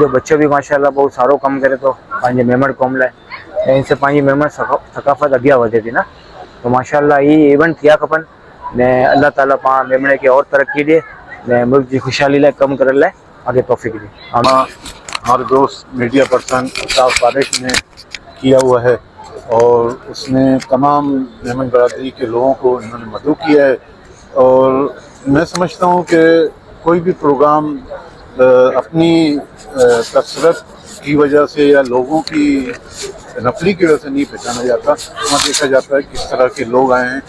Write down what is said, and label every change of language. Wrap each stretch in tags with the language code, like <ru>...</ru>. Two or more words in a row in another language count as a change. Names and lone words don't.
<sd>बच्चो भी माशाल्लाह बहुत सारो कम करे तो पंहिंजे मेमन कौम लाइ, इनसे पंहिंजी मेमन सकाफ़त अॻियां वधे थी ना, तो माशाल्लाह ये इवेंट थिया खपनि ने अल्लाह ताला पाण मेमणे खे और तरक्की ॾिए ने मुल्क जी खुशहाली लाइ कम करण लाइ आगे तौफीक दी।</sd> <ur>ہمارے دوست</ur> <en>media person</en> <ur>الطاف فارق نے کیا ہوا ہے اور اس نے تمام میمن برادری کے لوگوں کو انہوں نے مدد کیا ہے. اور میں سمجھتا ہوں کہ کوئی بھی پروگرام اپنی کثرت کی وجہ سے یا لوگوں کی نفلی کی وجہ سے نہیں پہچانا جاتا، وہاں دیکھا جاتا ہے کس طرح کے لوگ آئے ہیں.</ur>